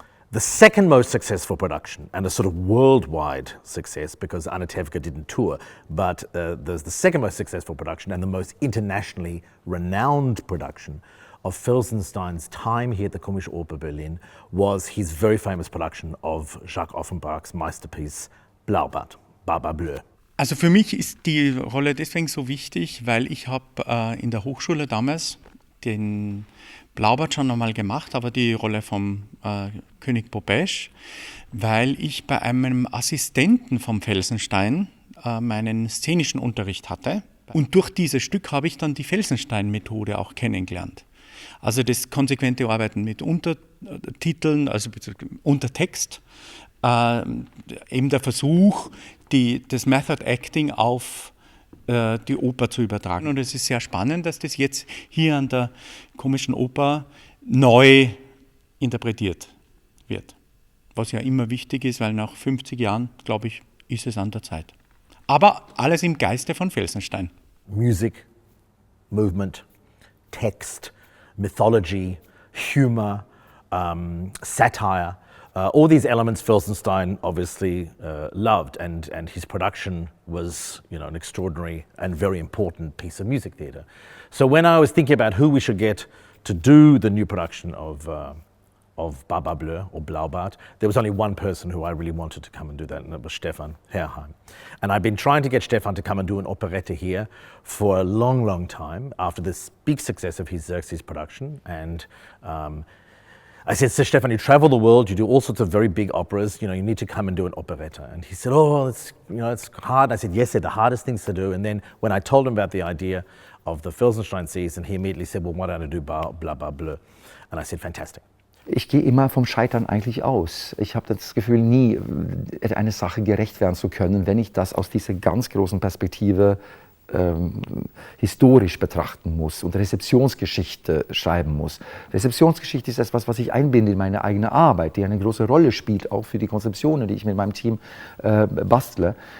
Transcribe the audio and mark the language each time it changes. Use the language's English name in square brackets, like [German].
[English] The second most successful production, and a sort of worldwide success because Anatevka didn't tour, but there's the second most successful production and the most internationally renowned production of Felsenstein's time here at the Komische Oper Berlin was his very famous production of Jacques Offenbach's masterpiece Blaubart, Barbe Bleue. [German] Also für mich ist die Rolle deswegen so wichtig, weil ich habe in der Hochschule damals den Blaubart schon einmal gemacht, aber die Rolle vom König Popesche, weil ich bei einem Assistenten vom Felsenstein meinen szenischen Unterricht hatte. Und durch dieses Stück habe ich dann die Felsenstein-Methode auch kennengelernt. Also das konsequente Arbeiten mit Untertiteln, also Untertext, eben der Versuch, das Method Acting auf die Oper zu übertragen. Und es ist sehr spannend, dass das jetzt hier an der Komischen Oper neu interpretiert wird. Was ja immer wichtig ist, weil nach 50 Jahren, glaube ich, ist es an der Zeit. Aber alles im Geiste von Felsenstein. [English] Music, movement, text, mythology, humor, satire, all these elements Felsenstein obviously loved, and his production was, an extraordinary and very important piece of music theatre. So when I was thinking about who we should get to do the new production of Barbe Bleue or Blaubart, there was only one person who I really wanted to come and do that, and that was Stefan Herheim. And I've been trying to get Stefan to come and do an operette here for a long, long time after this big success of his Xerxes production. And I said, so Stefan, you travel the world, you do all sorts of very big operas, you need to come and do an operetta. And he said, it's hard. I said, yes, they're the hardest things to do. And then when I told him about the idea of the Felsenstein season, he immediately said, well, why don't I do Barbe Bleue? And I said, fantastic. [German] Ich gehe immer vom Scheitern eigentlich aus. Ich habe das Gefühl, nie einer Sache gerecht werden zu können, wenn ich das aus dieser ganz großen Perspektive historisch betrachten muss und Rezeptionsgeschichte schreiben muss. Rezeptionsgeschichte ist etwas, was ich einbinde in meine eigene Arbeit, die eine große Rolle spielt, auch für die Konzeptionen, die ich mit meinem Team bastle.